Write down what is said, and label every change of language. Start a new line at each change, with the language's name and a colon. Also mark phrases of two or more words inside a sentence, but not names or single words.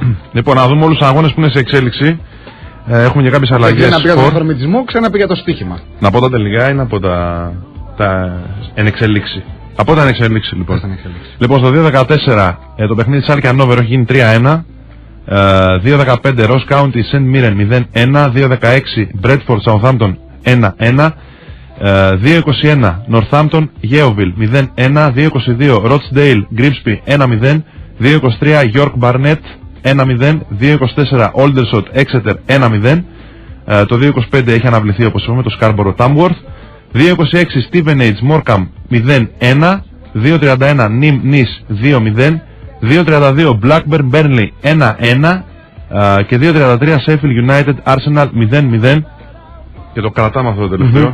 Greek: Λοιπόν, να δούμε όλους τους αγώνες που είναι σε εξέλιξη. Έχουμε και κάποιες αλλαγές. Ένα πήγα τον αυθορμητισμό, ξανά πήγα το στοίχημα. Να πω τα τελικά ή να πω τα εν εξελίξη? Από τα εν εξελίξη λοιπόν. Λοιπόν, στο 2-14 το παιχνίδι της Άλκη Ανόβερ έχει γίνει 3-1. 2-15 Ross County St. Mirren 0-1. 2-16 Bradford Southampton 1-1. 2-21 Northampton Yeovil 0-1. 2-22 Rochdale Grimsby 1-0. 2-23 York Barnet 1-0, 2-24 Aldershot Exeter 1-0, το 2-25 έχει αναβληθεί όπως είπαμε το Scarborough Tamworth, 2-26 Stevenage Morecambe 0-1, 2-31 Nim Nice 2-0, 2-32 Blackburn Burnley 1-1 και 2-33 Sheffield United Arsenal 0-0 και το κρατάμε αυτό το τελευταίο.